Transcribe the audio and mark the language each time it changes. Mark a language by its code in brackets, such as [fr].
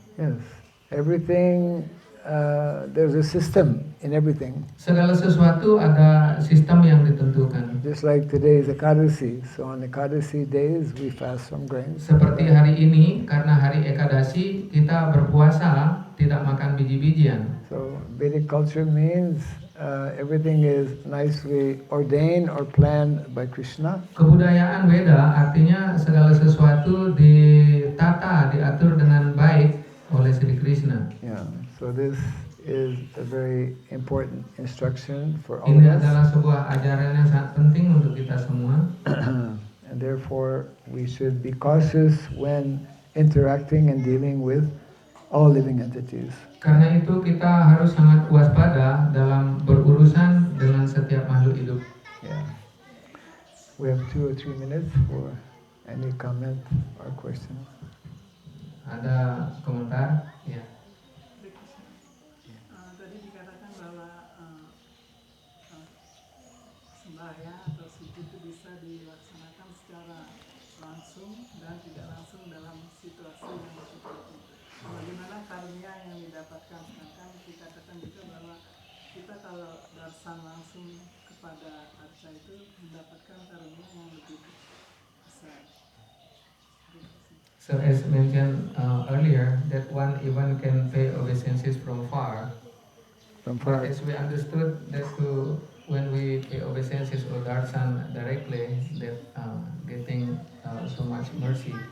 [en] Yes, everything, there's a system in everything. [id] Segala sesuatu ada sistem yang ditentukan. [en] Just like today is Ekadasi, so on Ekadasi days we fast from grains. [id] Seperti hari ini, karena hari Ekadasi, kita berpuasa, tidak makan biji-bijian. [en] So Vedic culture means everything is nicely ordained or planned by Krishna. [id] Kebudayaan Weda artinya segala sesuatu ditata, diatur dengan baik oleh Sri Krishna. [en] Yeah, so this is a very important instruction for all [id] Ini [en] of us. [id] adalah sebuah ajaran yang sangat penting untuk kita semua. [en] And therefore we should be cautious when interacting and dealing with all living entities. [id] Karena itu kita harus sangat waspada dalam berurusan dengan setiap makhluk hidup. [en] Yeah. We have 2 or 3 minutes for any comment or question. [id] Ada komentar? Ya. Tadi dikatakan bahwa sembahyang atau sujud itu bisa dilaksanakan secara langsung dan tidak langsung dalam situasi yang seperti itu. Bagaimana karunia yang didapatkan? Sedangkan dikatakan juga bahwa kita kalau darsan langsung kepada arca itu mendapatkan karunia yang lebih besar. [en] So as mentioned earlier, that one even can pay obeisances from far. From But far. as we understood that when we pay obeisances or darshan directly, that getting so much mercy.